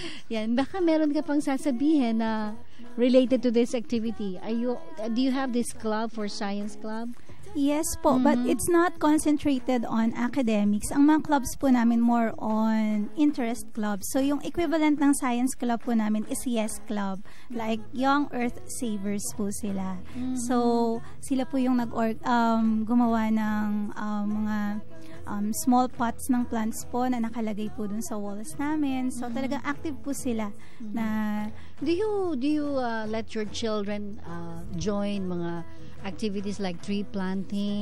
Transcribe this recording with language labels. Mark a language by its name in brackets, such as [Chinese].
[Filipino] Yan, baka meron ka pang sasabihin na [English] related to this activity. Do you have this club for science club? Yes po, but it's not concentrated on academics. [Filipino] Ang mga clubs po namin more on interest clubs. So, yung equivalent ng science club po namin is YES Club. Like, Young Earth Savers po sila. So, sila po yung gumawa ng mga small pots ng plants po na nakalagay po dun sa walls namin. So, talagang active po sila na... [English] Do you let your children join mga activities like tree planting?